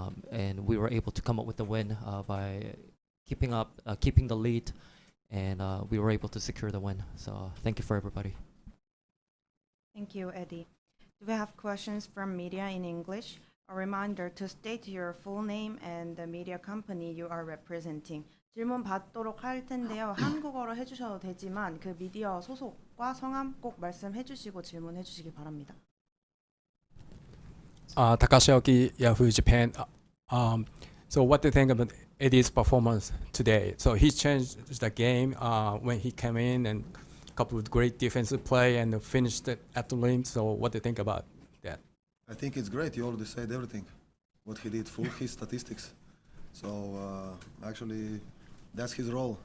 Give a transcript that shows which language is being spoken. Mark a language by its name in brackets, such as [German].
[English] And we were able to come up with the win by keeping the lead. And we were able to secure the win. So thank you for everybody. Thank you, Eddie. Do we have questions from media in English? A reminder to state your full name and the media company you are representing. [Korean] 질문 받도록 할 텐데요. 한국어로 해주셔도 되지만 그 미디어 소속과 성함 꼭 말씀해 주시고 질문해 주시기 바랍니다. [English] Takashi Yahoo Japan. So what do you think about Eddie's performance today? So he changed the game when he came in and a couple of great defensive play and finished it at the rim. So what do you think about that? I think it's great. You already said everything. What he did, full his statistics. So actually, that's his role.